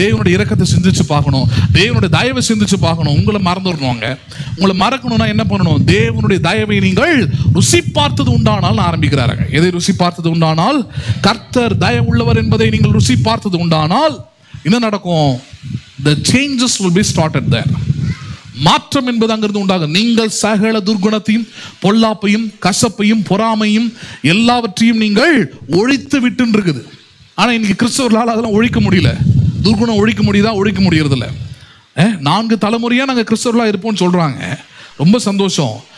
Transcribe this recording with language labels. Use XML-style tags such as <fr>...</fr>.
<ta>தேவனுடைய இரக்கத்தை சிந்திச்சு பார்க்கணும், தேவனுடைய தயவை சிந்திச்சு பார்க்கணும். உங்களை மறந்துடணுங்க. உங்களை மறக்கணும்னா என்ன பண்ணணும்? தேவனுடைய தயவை நீங்கள் ருசி பார்த்தது உண்டானால் ஆரம்பிக்கிறார்கள். எதை ருசி பார்த்தது உண்டானால்? கர்த்தர் தயவு உள்ளவர் என்பதை நீங்கள் ருசி பார்த்தது உண்டானால் என்ன நடக்கும்?</ta> <en>The changes will be started there.</en> <ta>மாற்றம் என்பது அங்கிருந்து உண்டாகும். நீங்கள் சகல துர்குணத்தையும், பொல்லாப்பையும், கசப்பையும், பொறாமையும் எல்லாவற்றையும் நீங்கள் ஒழித்து விட்டு இருக்குது. ஆனா இன்னைக்கு கிறிஸ்தவர்களால் அதெல்லாம் ஒழிக்க முடியல. துர்குணம் ஒழிக்க முடியுதா? ஒழிக்க முடியறது இல்லை. 4 தலைமுறையா நாங்கள் கிறிஸ்தவர்களா இருப்போம்னு சொல்றாங்க. ரொம்ப சந்தோஷம்.</ta>